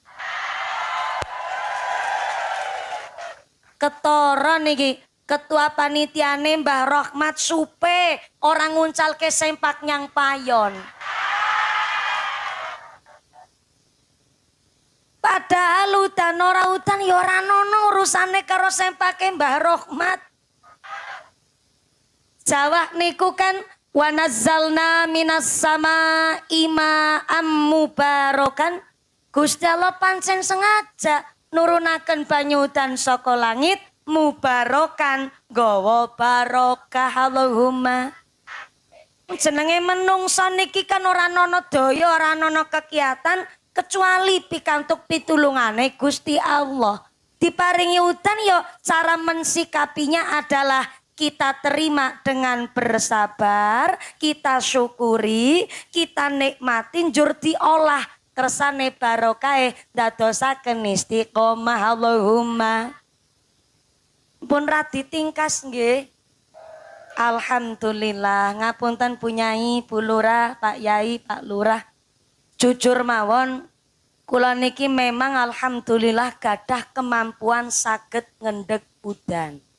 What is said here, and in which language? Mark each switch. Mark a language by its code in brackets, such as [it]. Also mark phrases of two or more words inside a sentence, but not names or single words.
[jv] Ketara niki ketua panitiane Mbah Rahmat Supe orang nguncal ke sempak nyang payon. Padahal udan ora udan ya ora ono urusane karo sempake Mbah Rahmat. [ar] Jawa niku kan ونزلنا من السماء ماء مباركا. [jv] Gusti Allah pancen sengaja nurunaken banyu udan saka langit mubarakan gawa barokah Allahumma. Jenenge menungso niki kan ora ana daya, ora ana kegiatan kecuali pikantuk pitulungane Gusti Allah. Diparingi udan yo [id] cara mensikapinya adalah kita terima dengan bersabar, kita syukuri, kita nikmatin, [jv] jur diolah kersane barokahe dadosaken istiqomah Allahumma. Pun ra ditingkas nggih. Alhamdulillah, ngapunten Punyai, Bu Lurah, Pak Yai, Pak Lurah. Jujur mawon, kula niki memang alhamdulillah gadah kemampuan saged ngendheg udan.